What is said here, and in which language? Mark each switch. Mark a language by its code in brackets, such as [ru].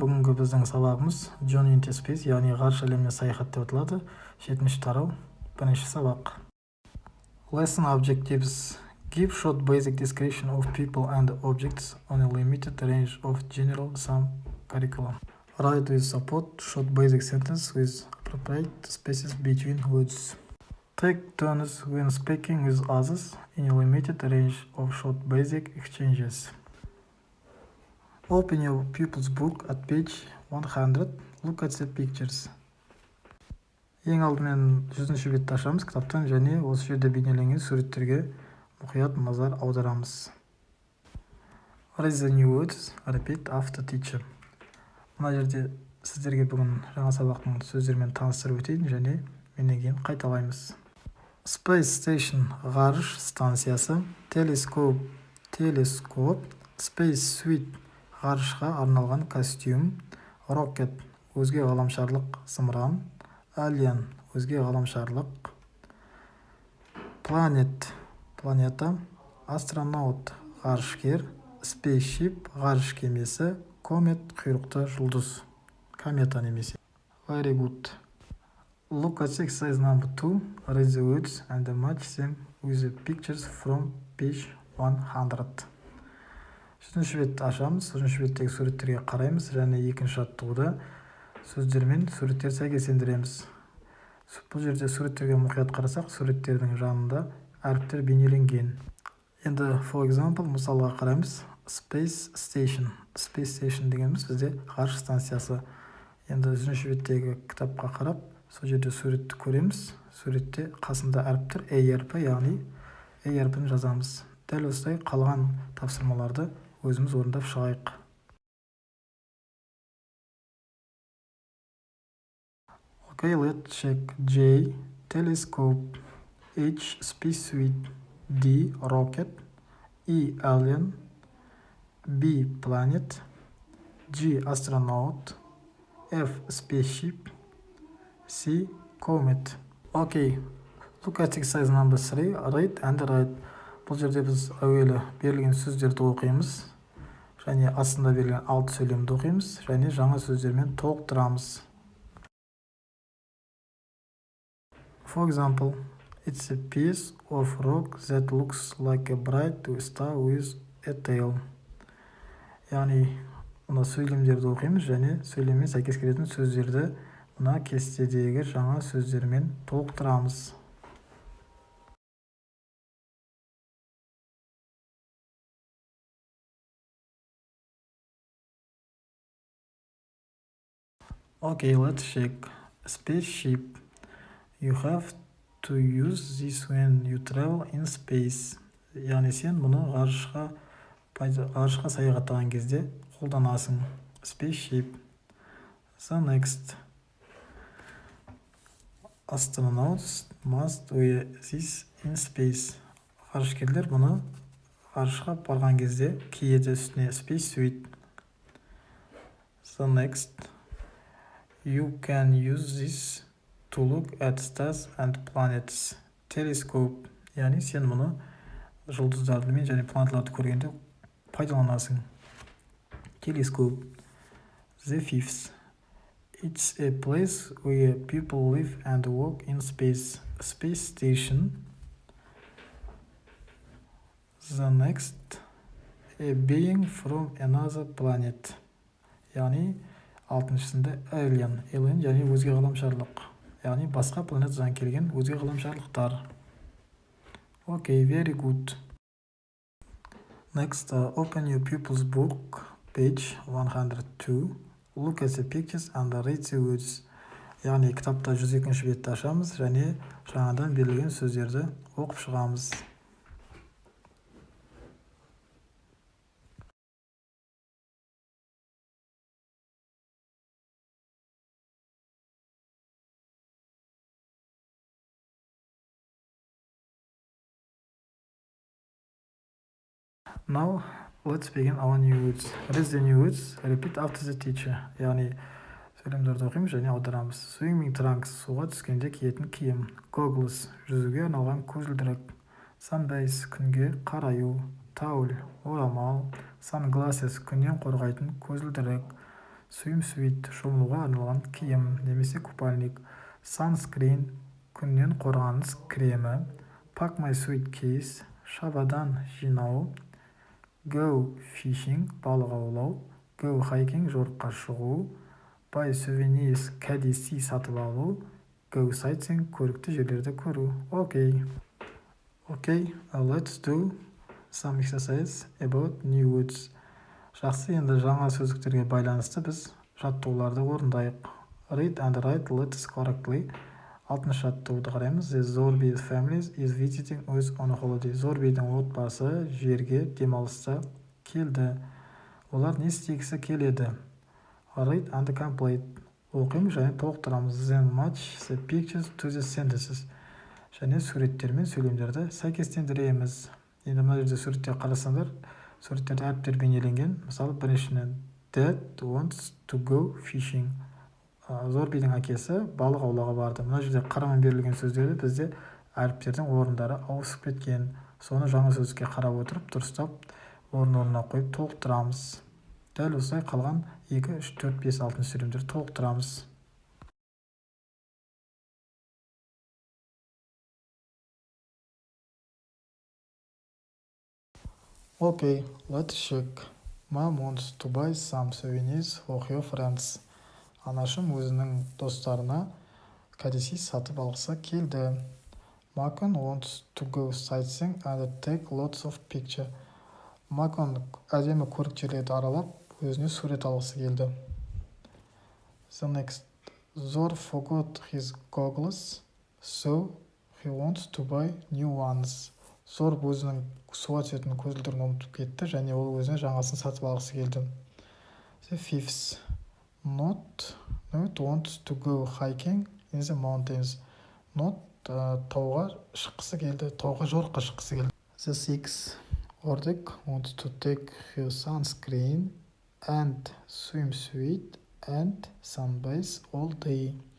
[kk] Бүгінгі біздің сабағымыз [en] Journey into Space, [kk] яғни ғарыш әлеміне саяхат деп аталады. 7-ші тарау, 1-ші сабақ. [en] Lesson objectives: give short basic description of people and objects on a limited range of general sum curriculum. Write with support short basic sentence with appropriate spaces between words. Take turns when speaking with others in a limited range of short basic exchanges. Open your pupil's book at page 100. Look at the pictures. [kk] Ең алдымен 100-ші бетті ашамыз кітаптан және осы жерде бейнеленген суреттерге мұқият назар аударамыз. [en] Read the new words. Repeat after teacher. [kk] Мына жерде сіздерге бүгін жаңа сабақтың сөздерімен таныстырып өтейін және менен кейін қайталаймыз. Space station ғарыш станциясы, телескоп space suit ғарышқа арналған костюм, rocket өзге ғаламшарлық зымыран, alien өзге ғаламшарлық, planet планета, astronaut ғарышкер, spaceship ғарыш кемесі, comet құйрықты жұлдыз, комета немесе. [en] Very good. Look at exercise number 2. Read the words and match them with the pictures from page 100. [kk] 3-ші бетті ашамыз. 3-ші беттегі суреттерге қараймыз және екінші жаттығуда сөздермен суреттер сәйкестендіреміз. Бұл жерде суреттерге мұқият қарасақ, суреттердің жанында әріптер бейнеленген. Енді [en] for example, [kk] мысалға қараймыз. Space station дегеніміз бізде ғарыш станциясы. Енді 3-ші беттегі кітапқа қарап, сол жерде суретті көреміз. Суретте қасында әріптер әрпі, яғни әрпін жазамыз. Дәл осылай қалған тапсырмаларды өзіміз орындап шығайық. [en] Okay, let's check. J. Telescope. H. Spacesuit. D. Rocket. E. Alien. B. Planet. G. Astronaut. F. Spaceship. C. Comet. Okay, look at exercise number 3. Read and write. [kk] Бұл жерде біз әуелі берілген сөздерді оқимыз, және астында берілген 6 сөйлемді оқимыз, және жаңа сөздермен толықтырамыз. [en] For example, it's a piece of rock that looks like a bright star with a tail. [kk] Яғни, мына сөйлемдерді оқимыз, және сөйлеммен сәйкес келетін сөздерді мына кестедегі жаңа сөздермен толықтырамыз. [en] Okay, let's check. Spaceship. You have to use this when you travel in space. [kk] Яғни сен мұны ғарышқа саяхаттаған кезде қолданасың. [en] Spaceship. The next. Astronauts must wear this in space. [kk] Ғарышкерлер мұны ғарышқа барған кезде киеді үстіне. [en] Spacesuit. The next. You can use this to look at stars and planets. Telescope. [kk] Яғни сен мұны жұлдыздарды мен және планеталарды көргенде пайдаланасың. [en] Telescope. The fifth. It's a place where people live and work in space. Space station. The next. A being from another planet. [kk] Яғни алтыншысында alien және өзге ғаламшарлық. Яғни басқа планетадан келген өзге ғаламшарлықтар. [en] Okay, very good. Next, open your pupil's book, page 102. Look at the pictures and read the words. [kk] Яғни кітапта 102-ші бетті ашамыз және жаңадан берілген сөздерді оқып шығамыз. [en] Now, let's begin our new words. Read the new words. Repeat after the teacher. [kk] Яғни сөйлемдерді оқимыз және аударамыз. Swimming trunks, суға түскенде киетін киім. Goggles, жүзуге арналған көзілдірік. Sunbase, күнге қараю. Towel, орамал. Sunglasses, күннен қорғайтын көзілдірік. Swimsuit, шомылуға арналған киім немесе купальник. Sunscreen, күннен қорғаныс кремі. [en] Pack my suitcase, [kk] шабадан жинау. Go fishing, балық аулау. Go hiking, жорыққа шығу. Buy souvenirs, кәдесый сатып алу. Go sightseeing, көрікті жерлерді көру. [en] Okay, let's do some exercise about new words. [kk] Жақсы, енді жаңа сөздіктерге байланысты біз жаттығуларды орындайық. [en] Read and write letters correctly. [kk] 6-шы жаттығуды қараймыз. [en] The Zorbi family is visiting us on a holiday. [kk] Зорбидің отбасы жерге демалыста келді. Олар не істегісі келеді? [en] Read and complete. [kk] Оқимыз және толықтырамыз. [en] Then match the pictures to the sentences. [kk] Және суреттер мен сөйлемдерді сәйкестендіреміз. Енді мына жерде суретте қарасаңдар, суреттерде әріптер бейнеленген. Мысалы, біріншіден [en] Dad wants to go fishing. [kk] Зорбидің әкесі балық аулауға барды. Мына жерде қарамен берілген сөздерді бізде әріптердің орындары ауысып кеткен. Соны жаңа сөздікке қарап отырып, дұрыстап орын-орнына қойып толықтырамыз. Дәл осылай қалған 2, 3, 4, 5, 6 сөйлемдерді толықтырамыз. [en] Okay, let's check. Mom wants to buy some souvenirs for her friends. [kk] Анашым өзінің достарына кәдесый сатып алғысы келді. [en] Макон wants to go sightseeing and take lots of pictures. [kk] Макон әдемі көрікті жерлерді аралап, өзіне сурет алғысы келді. [en] The next. Zor forgot his goggles, so he wants to buy new ones. [kk] Зор өзінің суға түсетін көзілдірігін ұмытып кетті және ол өзіне жаңасын сатып алғысы келді. [en] The fifth. Not wants to go hiking in the mountains. [kk] Not тауға шыққысы келді, тауға жорыққа шыққысы келді. [en] The sixth. Ordek wants to take her sunscreen and swimsuit and sunbase all day.